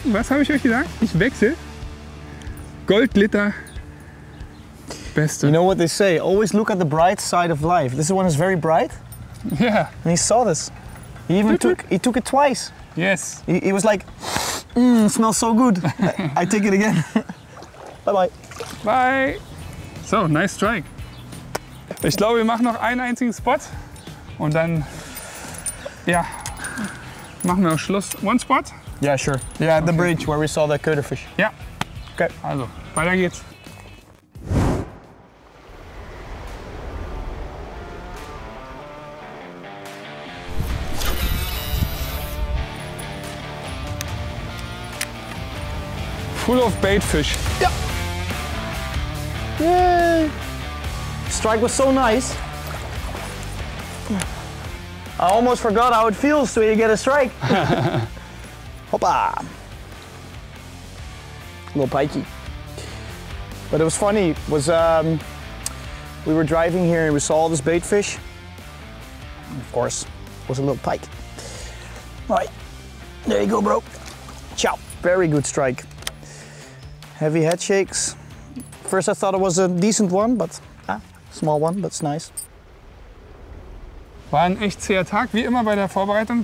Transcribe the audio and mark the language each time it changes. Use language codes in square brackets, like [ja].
[de] Was habe ich euch gesagt? Ich wechsle. Goldglitter Beste. [en] You know what they say? Always look at the bright side of life. This one is very bright, Yeah. and he saw this. He even took it twice. Yes. He was like, it smells so good. I take it again. Bye bye. Bye. So, nice strike. [de] Ich glaube, wir machen noch einen einzigen Spot und dann, ja, machen wir auch Schluss. [en] One spot? Yeah, sure. Yeah, at the bridge where we saw the cuttlefish. [de] Ja. [en] Okay. [de] Also, weiter geht's. [en] Full of bait fish. Yay! Strike was so nice. I almost forgot how it feels to get a strike. Hoppa! Little pikey. But it was funny. We were driving here and we saw all this bait fish. And of course, it was a little pike. All right, there you go, bro. Ciao. Very good strike. Heavy head shakes. First I thought it was a decent one, but small one, but it's nice. [de] War ein echt zäher Tag, wie immer bei der Vorbereitung.